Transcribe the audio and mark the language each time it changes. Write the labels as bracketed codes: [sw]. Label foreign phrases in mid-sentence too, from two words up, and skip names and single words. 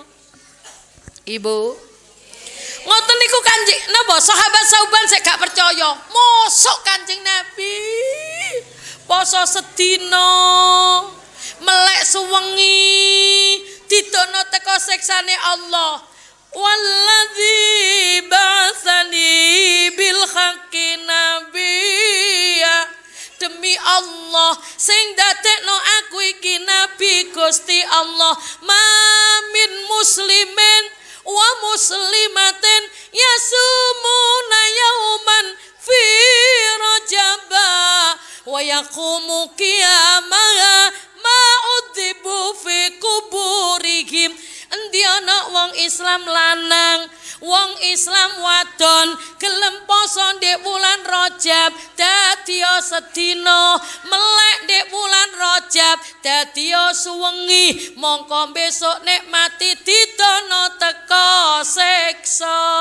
[jv] Ibu ngoten niku Kanjeng napa sahabat sauban sik gak percaya mosok Kanjeng Nabi poso sedina melek suwengi didono teko siksane Allah. [ar] والذي بعثني بالحق نبيا. [jv] Demi Allah sing dadekno aku iki nabi Gusti Allah. [ar] ما من مسلمين ومسلمات يصومون يوما في رجب ويقوم قيامه ما عذبوا في قبورهم. [jv] Endi ana wong Islam lanang, wong Islam wadon gelem poso ndek wulan Rajab dadi sedina, melek ndek wulan Rajab dadi suwengi, mongko besok nek mati didono teka siksa.